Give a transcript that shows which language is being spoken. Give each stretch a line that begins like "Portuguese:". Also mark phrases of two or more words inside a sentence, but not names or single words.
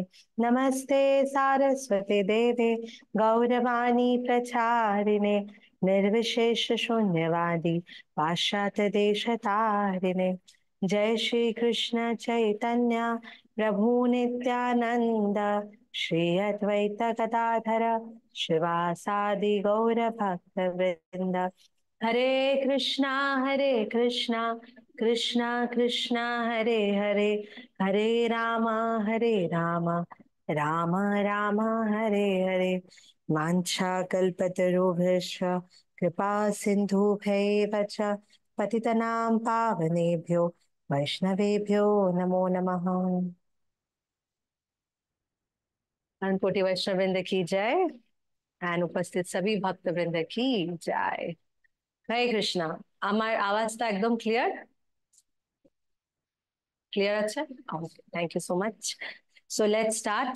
Sanskrit: नमस्ते सारस्वते देवे गौरवाणी प्रचारिणे निर्विशेष शून्यवादी पाश्चात्य देशतारिणे। जय श्री कृष्ण चैतन्य प्रभु नित्यानंद श्री अद्वैत गदाधर शिवासादि गौर भक्त वृंद। हरे कृष्णा कृष्णा कृष्णा हरे हरे, हरे राम राम राम हरे हरे। वाञ्छा कल्पतरुभ्यश्च कृपा सिन्धुभ्यैव च पतितनां पावनेभ्यो वैष्णवेभ्यो नमो नमः।
Hindi: अनकोटि वैष्णव वृंद की जय एंड उपस्थित सभी भक्त वृंद की जय।
Bangla: हरे कृष्णा। আমার আওয়াজটা একদম ক্লিয়ার?
English: clear আছে? okay, thank you so much। so let's start.